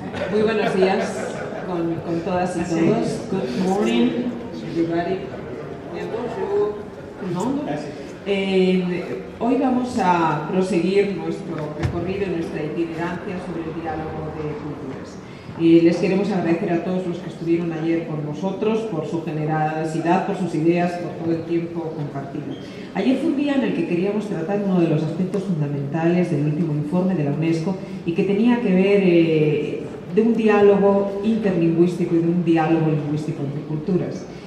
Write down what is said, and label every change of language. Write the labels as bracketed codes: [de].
[es] Muy buenos días con todas y todos. [en] Good morning, everybody. [es] Hoy vamos a proseguir nuestro recorrido, nuestra itinerancia sobre el diálogo de culturas. Les queremos agradecer a todos los que estuvieron ayer con nosotros por su generosidad, por sus ideas, por todo el tiempo compartido. Ayer fue un día en el que queríamos tratar uno de los aspectos fundamentales del último informe de la UNESCO y que tenía que ver de un diálogo interlingüístico y de un diálogo lingüístico entre culturas.